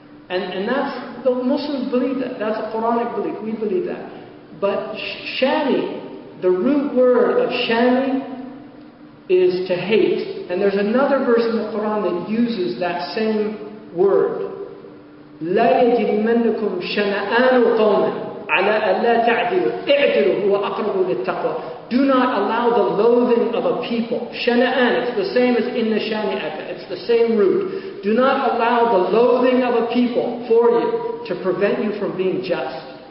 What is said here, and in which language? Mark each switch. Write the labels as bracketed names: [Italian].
[English] And that's, the Muslims believe that. That's a Quranic belief. We believe that. But shani, the root word of shani is to hate. And there's another verse in the Quran that uses that same word. [Arabic] لا يجرمنكم شنآن قوم على ألا تعدلوا اعدلوا هو أقرب للتقوى. [English] Do not allow the loathing of a people. Shana'an, it's the same as inna shani'aka. It's the same root. Do not allow the loathing of a people for you to prevent you from being just.